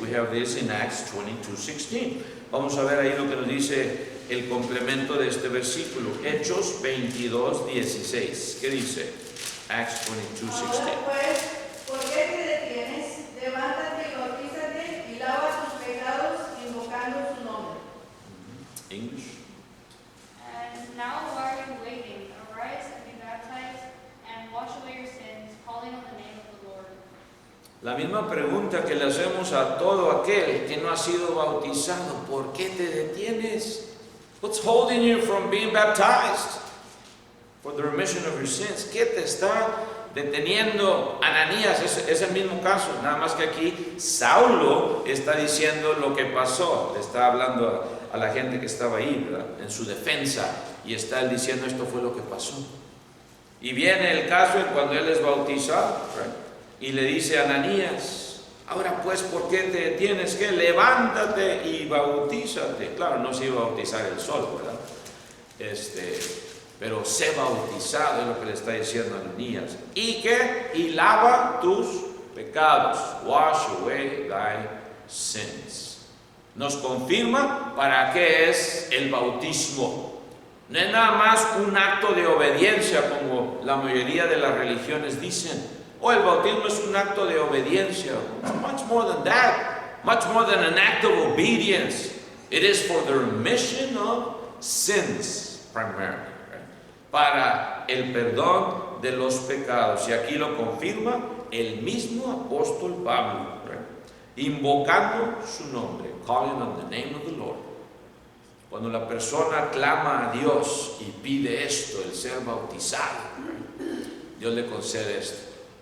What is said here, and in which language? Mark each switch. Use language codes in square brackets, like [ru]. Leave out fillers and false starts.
[en] We have this in Acts 22:16. [es] Vamos a ver ahí lo que nos dice el complemento de este versículo. Hechos 22:16. ¿Qué dice? Acts 22:16. Ahora pues, ¿por qué te detienes? Levántate y bautízate y lava tus pecados invocando su nombre. [en] English. And now why are you waiting? Arise and be baptized, and wash away your sins, calling on the name of the Lord. [es] La misma pregunta que le hacemos a todo aquel que no ha sido bautizado: ¿por qué te detienes? [en] What's holding you from being baptized for the remission of your sins? [es] ¿Qué te está deteniendo? Ananías es el mismo caso, nada más que aquí Saulo está diciendo lo que pasó, le está hablando a la gente que estaba ahí, ¿verdad?, en su defensa, y está él diciendo esto fue lo que pasó. Y viene el caso en cuando él es bautizado, ¿right?, y le dice a Ananías: ahora pues, ¿por qué te detienes? Que levántate y bautízate. Claro, no se iba a bautizar él solo, ¿verdad? Pero sé bautizado, es lo que le está diciendo a Ananías. ¿Y qué? Y lava tus pecados. [en] Wash away thy sins. [es] Nos confirma para qué es el bautismo. No es nada más un acto de obediencia como la mayoría de las religiones dicen. El bautismo es un acto de obediencia. [en] It's much more than that. Much more than an act of obedience. It is for the remission of sins primarily. Right? [es] Para el perdón de los pecados. Y aquí lo confirma el mismo apóstol Pablo, invocando su nombre, [en] calling on the name of the Lord. [es] Cuando la persona clama a Dios y pide esto, el ser bautizado, Dios le concede esto.